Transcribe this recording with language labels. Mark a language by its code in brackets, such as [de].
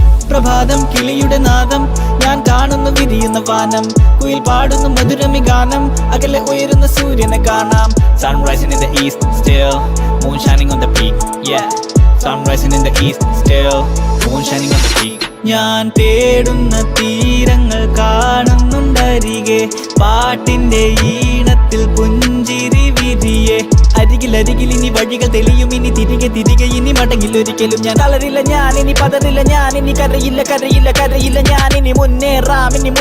[ml] പ്രഭാതം കിളിയുടെ നാദം, ഞാൻ കാണുന്നു വിരിയുന്ന വാനം, കുയിൽ പാടുന്നു മധുരമി ഗാനം, അകലെ ഉയരുന്ന സൂര്യനെ കാണാം. [en] Sun rising in the east still, moon shining on the peak. Yeah, sun rising in the east still, moon shining on the peak. [ml] ഞാൻ തേടുന്ന തീരങ്ങൾ കാണുന്നുണ്ടരികെ പാട്ടിന്റെ ഈണത്തിൽ പുഞ്ചിരി വിരിയെ അരികിൽ ഇനി വഴികൾ തെളിയും ഇനി തിരികെ ഇനി മടങ്ങിലൊരിക്കലും ഞാൻ തളരില്ല ഞാൻ ഇനി പതറില്ല ഞാൻ ഇനി കരയില്ല ഞാൻ ഇനി മുന്നേറാം